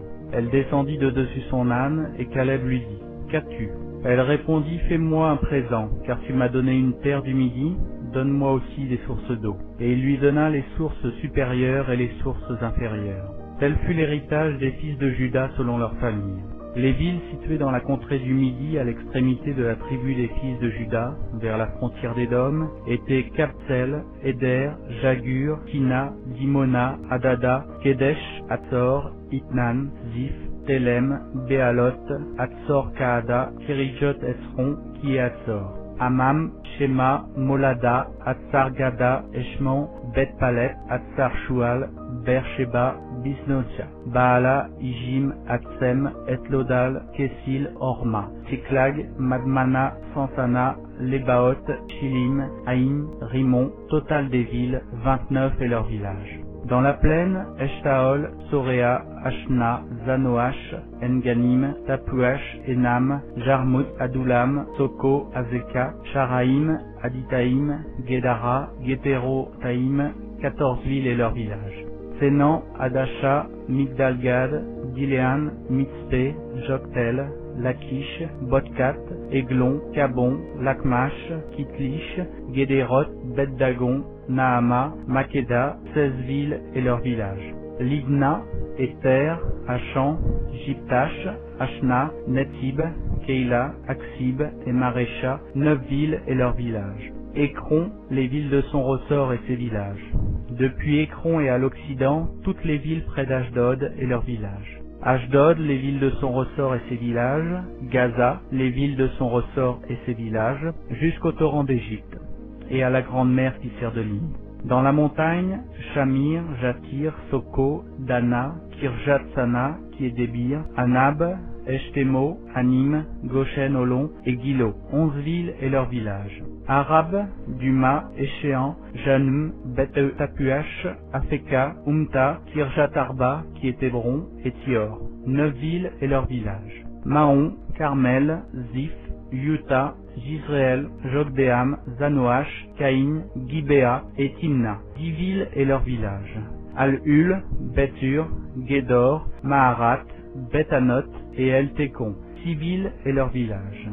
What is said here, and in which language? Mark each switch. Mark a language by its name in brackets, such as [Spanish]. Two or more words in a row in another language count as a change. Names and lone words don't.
[French] Elle descendit de dessus son âne, et Caleb lui dit, « Qu'as-tu » Elle répondit, « Fais-moi un présent, car tu m'as donné une terre du Midi, donne-moi aussi des sources d'eau. » Et il lui donna les sources supérieures et les sources inférieures. Tel fut l'héritage des fils de Juda selon leur famille. Les villes situées dans la contrée du Midi, à l'extrémité de la tribu des fils de Juda, vers la frontière d'Édom, étaient Kabtsel, Éder, Jagur, Kina, Dimona, Adada, Kedesh, Hatzor, Itnan, Ziph, Telem, Béalot, Hatzor-Kaada, Kirijot-Esron, qui est Hatzor, Amam, Shema, Molada, Hatzar-Gada, Eshman, Bet-Palet, Hatzar-Shual, Beersheba, Bisnotia, Baala, Ijim, Atsem, Etlodal, Kessil, Horma, Tsiklag, Madmana, Sansana, Lebaot, Chilim, Haïm, Rimon, total des villes, 29 et leurs villages. Dans la plaine, Eshtaol, Soréa, Ashna, Zanoach, Enganim, Tapuach, Enam, Jarmut, Adulam, Soko, Azeka, Sharaïm, Aditaïm, Guédara, Guétéro-Taïm, 14 villes et leurs villages. Sénan, Adasha, Migdalgad, Diléan, Mitzpé, Joktel, Lakish, Botkat, Eglon, Kabon, Lakmash, Kitlish, Guédéroth, Bet-Dagon, Nahama, Makeda, 16 villes et leurs villages. Libna, Ether, Achan, Jiptash, Ashna, Netib, Keila, Aksib et Marécha, 9 villes et leurs villages. Écron, les villes de son ressort et ses villages. Depuis Écron et à l'occident, toutes les villes près d'Ashdod et leurs villages. Ashdod, les villes de son ressort et ses villages. Gaza, les villes de son ressort et ses villages, jusqu'au torrent d'Égypte, et à la grande mer qui sert de ligne. Dans la montagne, Shamir, Jatir, Soko, Dana, Kirjat-Sana, qui est Débir, Anab, Eshtemo, Anim, Goshen, Olon et Gilo, 11 villes et leurs villages. Arab, Duma, Échéan, Janum, Bet-Tapuach, Afeka, Umta, Kirjat-Arba, qui est Hébron, et Tior, 9 villes et leurs villages. Mahon, Carmel, Ziph, Utah, Jizréel, Jokdeam, Zanoach, Caïn, Gibéa et Timna, 10 villes et leurs villages. Al-Hul, Bethur, Gédor, Maharat, Bethanot et El-Tékon, 6 villes et leurs villages.